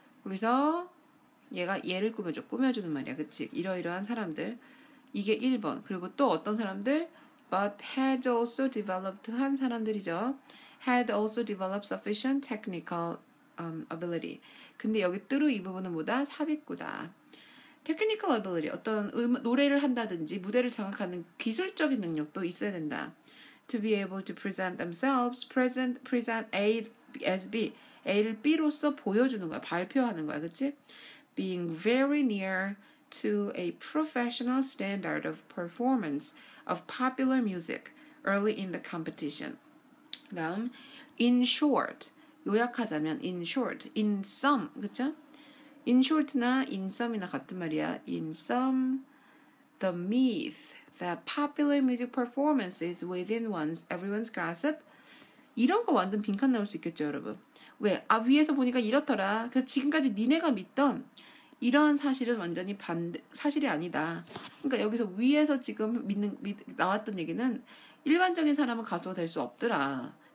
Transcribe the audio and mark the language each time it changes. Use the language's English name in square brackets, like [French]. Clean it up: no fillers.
[Korean] 여기서 얘가 얘를 꾸며주는 말이야. 그치? 이러이러한 사람들. 이게 1번. 그리고 또 어떤 사람들? [English] But had also developed [Korean] 한 사람들이죠. [English] Had also developed sufficient technical ability. [Korean] 근데 여기 뜨루 이 부분은 뭐다? 삽입구다. technical ability, 어떤 노래를 한다든지 무대를 장악하는 기술적인 능력도 있어야 된다. [English] To be able to present themselves, present A as B. [Korean] A를 B로서 보여주는 거야. 발표하는 거야. 그치? [English] Being very near to a professional standard of performance of popular music early in the competition. [Korean] 그 다음, in short. 요약하자면 in short, in sum, 그쵸? in short나 in sum이나 같은 말이야. [English] in sum, the myth that popular music performance is within everyone's grasp. [Korean] 이런 거 완전 빈칸 나올 수 있겠죠, 여러분. 왜? 위에서 보니까 이렇더라. 그래서 지금까지 니네가 믿던 이러한 사실은 완전히 사실이 아니다. 그러니까 여기서 위에서 지금 나왔던 얘기는 일반적인 사람은 가수가 될 수 없더라.